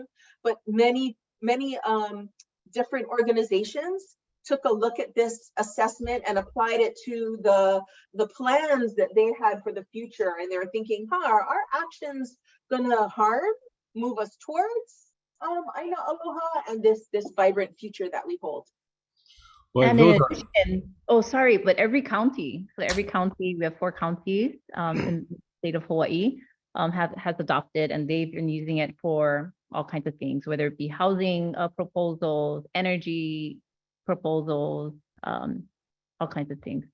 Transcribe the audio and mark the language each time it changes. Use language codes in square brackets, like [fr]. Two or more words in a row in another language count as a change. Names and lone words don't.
[en] But many different organizations took a look at this assessment and applied it to the plans that they had for the future. And they were thinking, are our actions gonna move us towards [haw] ʻāina aloha [en] and this vibrant future that we hold? Well, And in addition, oh, sorry, but every county, we have 4 counties in the state of Hawaii has adopted, and they've been using it for all kinds of things, whether it be housing proposals, energy proposals, all kinds of things.